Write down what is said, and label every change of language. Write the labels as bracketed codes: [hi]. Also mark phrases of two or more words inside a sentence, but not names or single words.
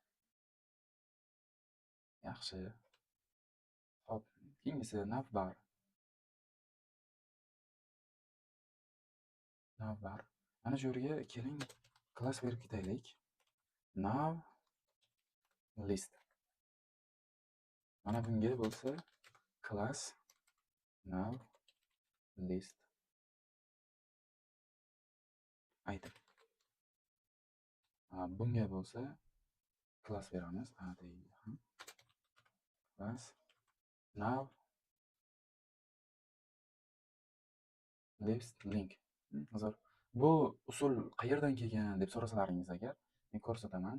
[uz] Yaxshi. Hop, keyingisi navbar. Mana shu yerga keling, class berib ketaylik. [en] Nav list. [uz] Mana bunga bo'lsa [en] class nav list item. [uz] Bunga bo'lsa class beramiz. [en] Class nav list link. [uz] Hozir bu usul qayerdan kelgan deb so'rasalaringiz agar, men ko'rsataman.